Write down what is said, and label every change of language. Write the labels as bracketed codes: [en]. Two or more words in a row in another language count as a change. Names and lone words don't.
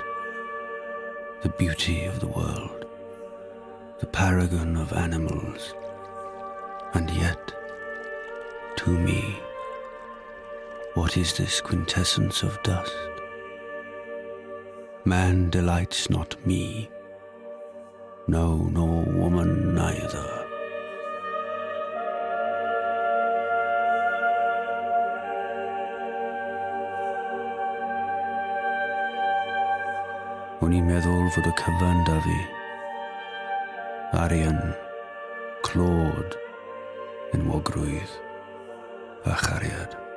[en] The beauty of the world, the paragon of animals, and yet, to me, what is this quintessence of dust? Man delights not me, no, nor woman neither. [cy] O'n i'n meddwl fod y cyfan da fi. Arian, clod, enwogrwydd a chariad.